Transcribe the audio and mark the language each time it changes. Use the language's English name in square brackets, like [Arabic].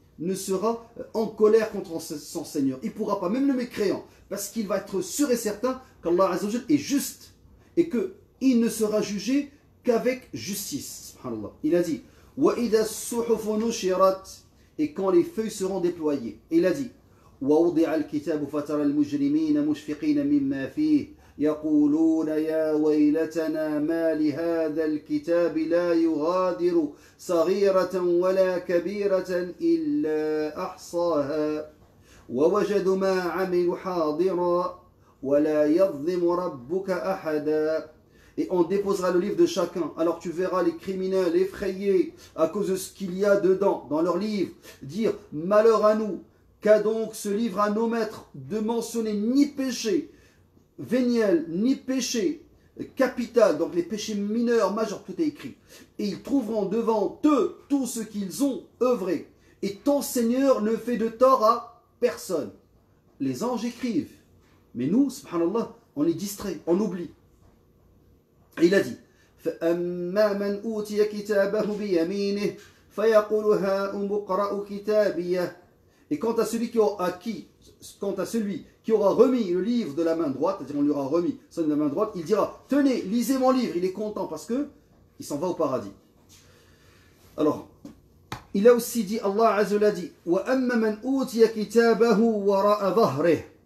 [French] ne sera en colère contre son Seigneur. Il ne pourra pas, même le mécréant, parce qu'il va être sûr et certain qu'Allah Azza wa Jal est juste et qu'il ne sera jugé qu'avec justice. Subhanallah. Il a dit [Arabic] وَإِذَا الصُّحُفُ نُشِرَتْ [French] et quand les feuilles seront déployées. Et il a dit [Arabic] وَوُضِعَ الْكِتَابُ فَتَرَى الْمُجْرِمِينَ مُشْفِقِينَ مِمَّا فِيهِ يقولون يا ويلتنا ما لهذا الكتاب لا يغادر صغيرة ولا كبيرة إلا أحصاها ووجدوا ما عملوا حاضرا ولا يظلم ربك أحدا. [French] Et on déposera le livre de chacun. Alors tu verras les criminels effrayés à cause de ce qu'il y a dedans, dans leur livre, dire malheur à nous, qu'a donc ce livre à nos maîtres de mentionner ni péché véniel, ni péché capital, donc les péchés mineurs, majeurs, tout est écrit. Et ils trouveront devant eux tout ce qu'ils ont œuvré. Et ton Seigneur ne fait de tort à personne. Les anges écrivent. Mais nous, subhanallah, on est distrait, on oublie. Et il a dit [Arabic] فَأَمَّا مَنْ أُوتِيَ كِتَابَهُ بِيَمِينِهِ فَيَقُولُ هَاؤُمُ اقْرَءُوا كِتَابِيَهْ. [French] Et quant à celui qui aura remis le livre de la main droite, c'est-à-dire on lui aura remis son de la main droite, il dira tenez, lisez mon livre, il est content parce que il s'en va au paradis. Alors, il a aussi dit, Allah Azza wa Jalla dit [Arabic] وَأَمَّا مَنْ أُوتِيَ كِتَابَهُ وَرَاءَ ظَهْرِهِ.